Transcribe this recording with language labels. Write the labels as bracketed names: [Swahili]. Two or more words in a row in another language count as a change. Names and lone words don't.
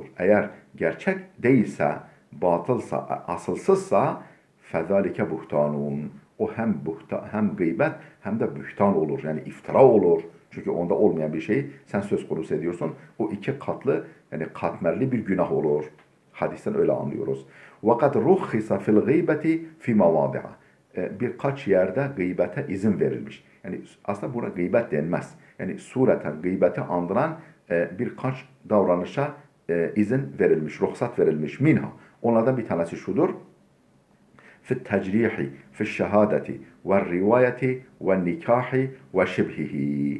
[Turkish] Eğer gerçek değilse, batılsa, asılsızsa [Arabic] فذلك بهتان. [Turkish] O hem gıybet hem de bühtan olur. Yani iftira olur. Çünkü onda olmayan bir şeyi sen söz konusu ediyorsun. O iki katlı, yani katmerli bir günah olur. Hadisten öyle anlıyoruz. [Arabic] وَقَدْ رُخِّصَ فِي الْغِيبَةِ فِي مَوَاضِعَ. [Turkish] Birkaç yerde gıybete izin verilmiş. Yani aslında buna gıybet denmez. Yani sureten gıybeti andıran birkaç davranışa izin verilmiş, ruhsat verilmiş. Minha. Onlardan bir tanesi şudur. [Arabic] في التجريح، في الشهادة والرواية والنكاح وشبهه.